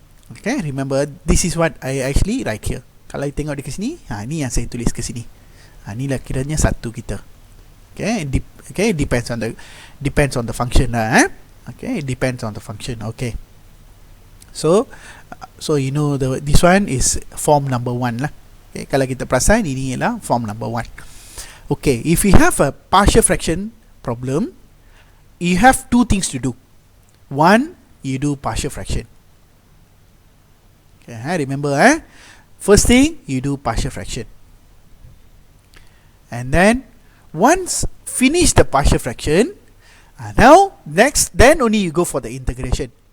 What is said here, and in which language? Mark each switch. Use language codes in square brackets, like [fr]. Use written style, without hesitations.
[en] Okay, remember, this is what I actually write here. [ms] Kalau you tengok di sini, ni yang saya tulis ke sini. Inilah kiranya satu kita. [en] Okay, okay, depends on the function lah. Okay, it depends on the function. Okay, so you know this one is form number 1 lah. [ms] Okay, kalau kita perasan, ini ialah form number 1. [en] Okay, if we have a partial fraction problem, you have two things to do. One, you do partial fraction. Okay, remember, first thing, you do partial fraction. And then once finish the partial fraction, now next, then only you go for the integration.